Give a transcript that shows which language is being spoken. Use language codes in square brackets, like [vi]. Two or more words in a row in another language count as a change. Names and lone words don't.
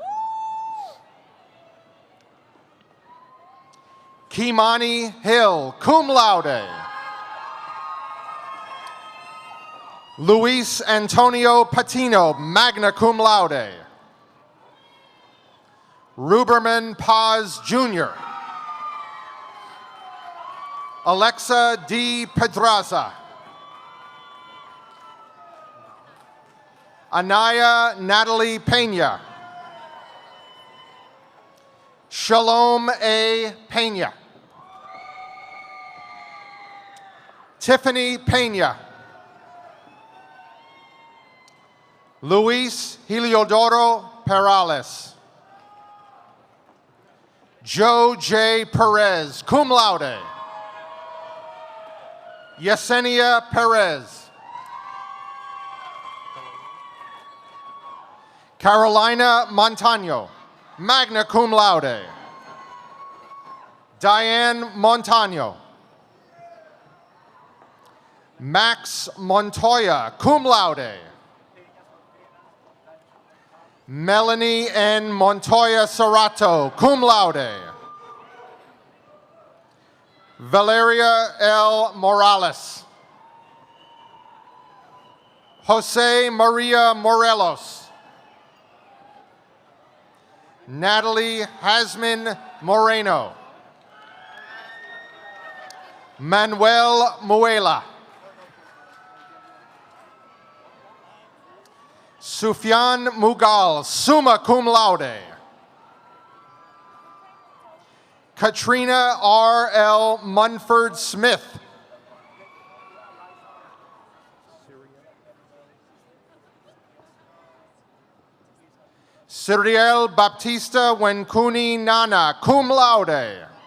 [en] Kimani Hill, cum laude. Luis Antonio Patino, magna cum laude. Ruberman Paz Jr. Alexa D. Pedraza. Anaya Natalie Pena. Shalom A. Pena. Tiffany Pena. Luis Heliodoro Perales. Joe J. Perez, cum laude. Yesenia Perez. Carolina Montano, magna cum laude. Diane Montano. Max Montoya, cum laude. Melanie N. Montoya Serrato, cum laude. Valeria L. Morales. Jose Maria Morelos. Natalie Hasman Moreno. Manuel Muela. Sufyan Mughal, summa cum laude. Katrina R. L. Munford Smith. Ciriel Baptista Wencuni Nana, cum laude.